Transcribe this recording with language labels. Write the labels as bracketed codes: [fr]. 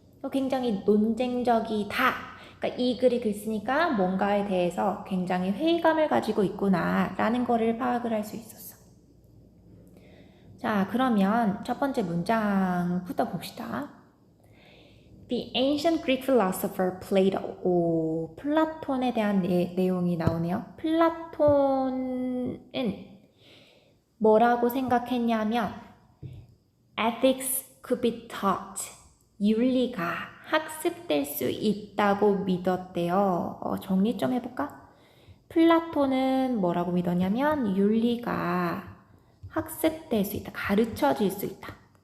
[ko] 굉장히 논쟁적이다. 그러니까 이 글이 글쓰니까 뭔가에 대해서 굉장히 회의감을 가지고 있구나 라는 거를 파악을 할 수 있었어. 자, 그러면 첫 번째 문장부터 봅시다. [en] The ancient Greek philosopher Plato. [ko] 오, 플라톤에 대한 내용이 나오네요. 플라톤은 뭐라고 생각했냐면 [en] ethics could be taught. [ko] 윤리가 학습될 수 있다고 믿었대요. 정리 좀 해볼까? 플라톤은 뭐라고 믿었냐면 윤리가 학습될 수 있다. 가르쳐질 수 있다.